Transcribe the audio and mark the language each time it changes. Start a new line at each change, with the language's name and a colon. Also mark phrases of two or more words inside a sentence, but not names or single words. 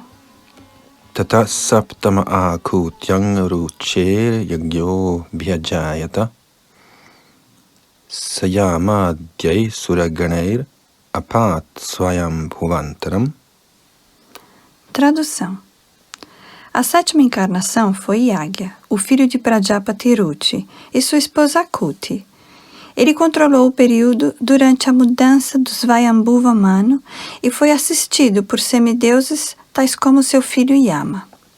Sanskrit: तत सप्तम आकूत्यां रुचेर् यज्ञो अभ्यजायत स यामाद्यैः सुरगणैर् अपात् स्वायम्भुवान्तरम्.
Portuguese: Tradução. A sétima encarnação foi Yagya, o filho de Prajapati Ruchi, e sua esposa Akuti. Ele controlou o período durante a mudança dos Svayambhuva Manu e foi assistido por semideuses tais como seu filho Yama.